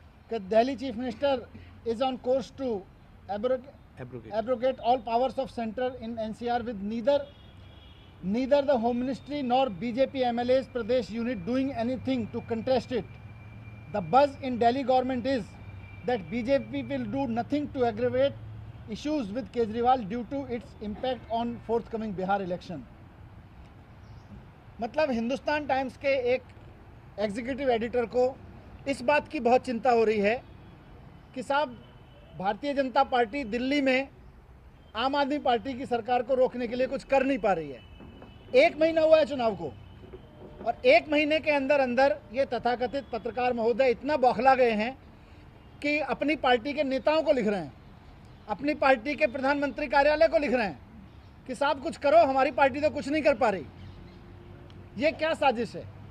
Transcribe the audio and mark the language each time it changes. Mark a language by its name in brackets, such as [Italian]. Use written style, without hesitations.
[English] कि Delhi chief minister is on course to abrogate all powers of centre in NCR with neither the home ministry nor BJP MLAs Pradesh unit doing anything to contest it. The buzz in Delhi government is that BJP will do nothing to aggravate issues with Kejriwal due to its impact on forthcoming Bihar election. [Hindi] मतलब Hindustan times के एक executive editor को इस बात की बहुत चिंता हो रही है कि साहब भारतीय जनता पार्टी दिल्ली में आम आदमी पार्टी की सरकार को रोकने के लिए कुछ कर नहीं पा रही है। 1 महीना हुआ है चुनाव को और 1 महीने के अंदर अंदर ये तथाकथित पत्रकार महोदय इतना बौखला गए हैं कि अपनी पार्टी के नेताओं को लिख रहे हैं, अपनी पार्टी के प्रधानमंत्री कार्यालय को लिख रहे हैं कि साहब कुछ करो, हमारी पार्टी तो कुछ नहीं कर पा रही। ये क्या साजिश है?